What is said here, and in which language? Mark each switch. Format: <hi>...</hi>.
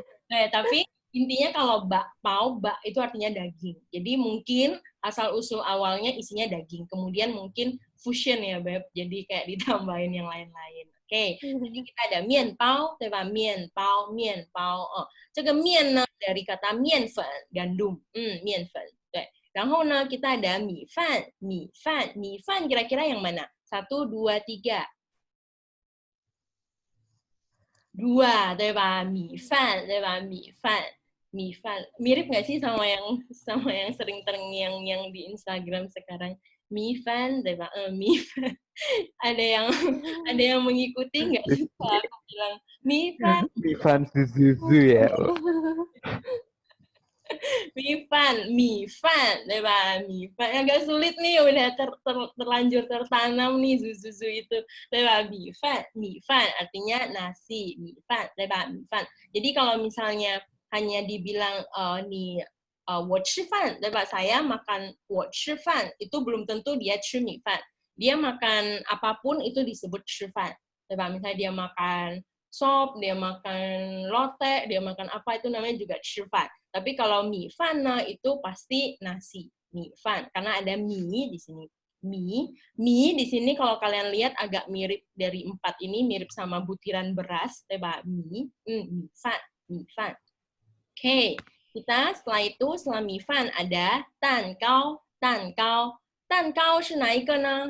<id>Tapi intinya kalau bakpao, bak itu artinya daging. Jadi mungkin asal-usul awalnya isinya daging. Kemudian mungkin fusion ya, Beb. Jadi kayak ditambahin yang lain-lain. Oke. Jadi kita ada 面包, 对吧?</id> <zh>面包, 面包. 这个面呢</zh> <id>dari kata 面粉, gandum.</id> <zh>面粉.对. 然后呢</zh> <id>kita ada</id> <zh>米饭, 米饭.</zh> <id>米饭 kira-kira yang mana? 1, 2, 3.</id> <zh>2, 对吧?米饭, 对吧?米饭.</zh> <id>Mirip nggak sih sama yang sering terngiang yang di Instagram sekarang?</id> <zh>米饭, 对吧?米饭.</zh> <id>Ada yang mengikuti nggak sih? Aku bilang 米饭. 米饭 susu ya. mie fan, 对吧？米饭 agak sulit nih, udah terlanjur tertanam nih susu itu, 对吧？米饭artinya nasi, 米饭，对吧？</id> <zh>米饭。</zh> <id>Jadi kalau misalnya hanya dibilang nih</id> <zh>我吃饭，对吧？</zh> <id>saya makan</id> <zh>我吃饭</zh> <id>itu belum tentu dia</id> <zh>吃米饭。</zh> <id>Dia makan apapun itu disebut 吃饭，对吧？ Misalnya dia makan sop, dia makan lote, dia makan apa itu namanya juga 吃饭。 Tapi kalau mie fan itu pasti nasi, mie fan karena ada mie di sini. Mie di sini kalau kalian lihat agak mirip dari 4 ini, mirip sama butiran beras, teba mie, mie fan. Oke, kita setelah itu setelah mie fan ada tan kau.</id> <zh>Tan kau 是哪一个呢？</zh>